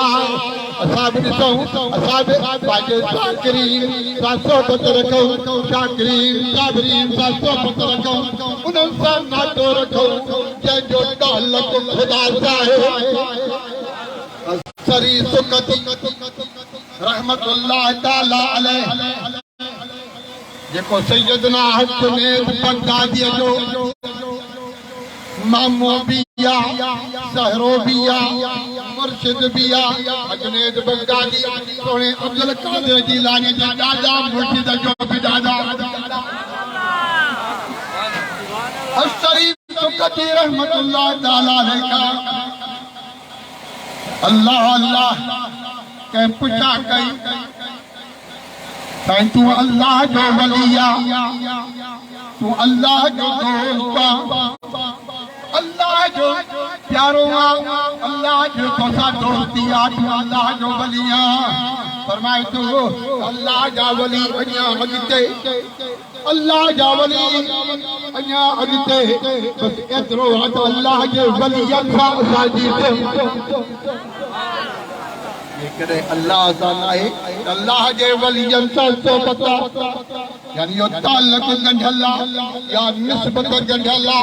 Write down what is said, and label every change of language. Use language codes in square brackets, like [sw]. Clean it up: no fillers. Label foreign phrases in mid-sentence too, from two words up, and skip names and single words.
[sd] असाब ॾिसूं असाब पंहिंजे शाकिरीन सा सोबत रखूं, शाकिरीन साबरीन सा सोबत रखूं, उन्हनि सां नातो रखूं जंहिंजो ताल्लुक ख़ुदा सां आहे। सरी सुकती [ar] رحمة الله تعالى عليه [sd] जेको सैयदना जुनैद बगदादी जो मामो बिया, सहरो बिया, मुर्शिद बिया, जुनैद बगदादी सोने अब्दुल कादिर जिलानी जा दादा, मुर्शिद जो भी दादा। शरीफ सुकती [ar] رحمة الله تعالى عليه [sd] अल्लाह अल्लाह के पुछा कई तैं तू अल्लाह जो वलिया, तू अल्लाह जो दोस्त, अल्लाह जो प्यारो, अल्लाह जो तोसा दोस्ती आ, तू अल्लाह जो वलिया। फरमाए तू अल्लाह जा वली अञा अॻिते, अल्लाह जा वली अञा अॻिते, बस एतिरो आहे त अल्लाह जे वलियनि सां असांजी जेकॾहिं अल्लाह सां नाहे अल्लाह जे वलियनि सां सोबत यानी यो ताल्लुक ॻंढियल या निस्बत ॻंढियल।